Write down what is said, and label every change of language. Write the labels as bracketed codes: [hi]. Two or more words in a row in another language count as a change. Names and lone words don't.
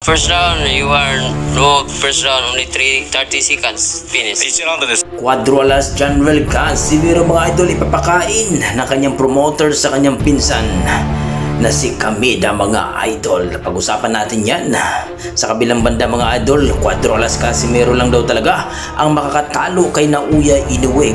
[en] first round, first round, only 30 seconds, finish. [ja] 1 ラウンドです。 [tl] Cuatro alas General Casimero mga idol ipapakain ng kanyang promoter sa kanyang pinsan na si Kameda mga idol. Pag-usapan natin yan. Sa kabilang banda mga idol, Cuatro alas Casimero lang daw talaga ang makakatalo kay Naoya Inoue.